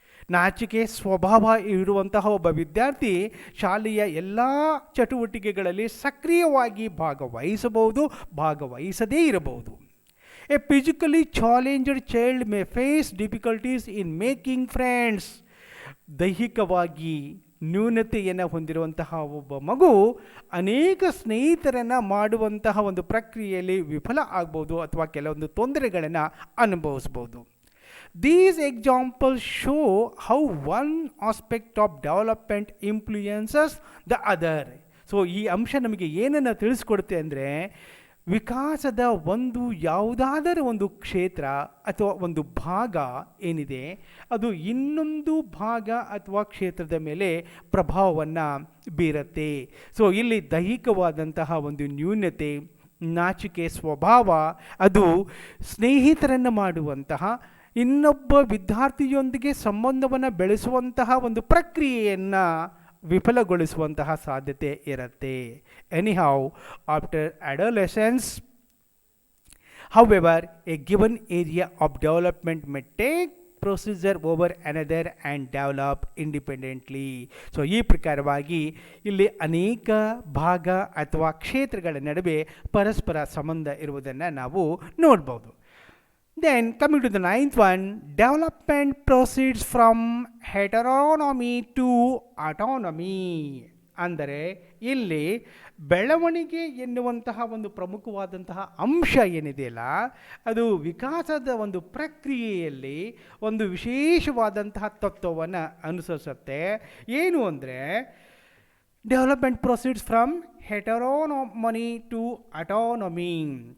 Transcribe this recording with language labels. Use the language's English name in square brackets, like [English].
[Kannada] ನಾಚಿಕೆ ಸ್ವಭಾವ ಇರುವಂತಹ ಒಬ್ಬ ವಿದ್ಯಾರ್ಥಿ ಶಾಲೆಯ ಎಲ್ಲ ಚಟುವಟಿಕೆಗಳಲ್ಲಿ ಸಕ್ರಿಯವಾಗಿ ಭಾಗವಹಿಸಬಹುದು, ಭಾಗವಹಿಸದೇ ಇರಬಹುದು. [English] A physically challenged child may face difficulties in making friends. [Kannada] ದೈಹಿಕವಾಗಿ ನ್ಯೂನತೆಯನ್ನು ಹೊಂದಿರುವಂತಹ ಒಬ್ಬ ಮಗು ಅನೇಕ ಸ್ನೇಹಿತರನ್ನು ಮಾಡುವಂತಹ ಒಂದು ಪ್ರಕ್ರಿಯೆಯಲ್ಲಿ ವಿಫಲ ಆಗ್ಬೋದು ಅಥವಾ ಕೆಲವೊಂದು ತೊಂದರೆಗಳನ್ನು ಅನುಭವಿಸ್ಬೋದು. [English] These examples show how one aspect of development influences the other. [Kannada] So ಈ ಅಂಶ ನಮಗೆ ಏನನ್ನು ತಿಳಿಸ್ಕೊಡುತ್ತೆ ಅಂದರೆ ವಿಕಾಸದ ಒಂದು ಯಾವುದಾದರೂ ಒಂದು ಕ್ಷೇತ್ರ ಅಥವಾ ಒಂದು ಭಾಗ ಏನಿದೆ ಅದು ಇನ್ನೊಂದು ಭಾಗ ಅಥವಾ ಕ್ಷೇತ್ರದ ಮೇಲೆ ಪ್ರಭಾವವನ್ನು ಬೀರುತ್ತೆ. ಸೊ ಇಲ್ಲಿ ದೈಹಿಕವಾದಂತಹ ಒಂದು ನ್ಯೂನತೆ, ನಾಚಿಕೆ ಸ್ವಭಾವ, ಅದು ಸ್ನೇಹಿತರನ್ನು ಮಾಡುವಂತಹ ಇನ್ನೊಬ್ಬ ವಿದ್ಯಾರ್ಥಿಯೊಂದಿಗೆ ಸಂಬಂಧವನ್ನು ಬೆಳೆಸುವಂತಹ ಒಂದು ಪ್ರಕ್ರಿಯೆಯನ್ನು ವಿಫಲಗೊಳಿಸುವಂತಹ ಸಾಧ್ಯತೆ ಇರುತ್ತೆ. [English] Anyhow after adolescence, however, a given area of development may take procedure over another and develop independently. [Kannada] So ಈ ಪ್ರಕಾರವಾಗಿ ಇಲ್ಲಿ ಅನೇಕ ಭಾಗ ಅಥವಾ ಕ್ಷೇತ್ರಗಳ ನಡುವೆ ಪರಸ್ಪರ ಸಂಬಂಧ ಇರುವುದನ್ನು ನಾವು ನೋಡ್ಬೋದು. [English] Then coming to the ninth one, development proceeds from heteronomy to autonomy. [Kannada] ಅಂದರೆ ಇಲ್ಲಿ ಬೆಳವಣಿಗೆ ಎನ್ನುವಂತಹ ಒಂದು ಪ್ರಮುಖವಾದಂತಹ ಅಂಶ ಏನಿದೆಯಲ್ಲ ಅದು ವಿಕಾಸದ ಒಂದು ಪ್ರಕ್ರಿಯೆಯಲ್ಲಿ ಒಂದು ವಿಶೇಷವಾದಂತಹ ತತ್ವವನ್ನು ಅನುಸರಿಸುತ್ತೆ. ಏನು ಅಂದರೆ [English] Development proceeds from heteronomy to autonomy.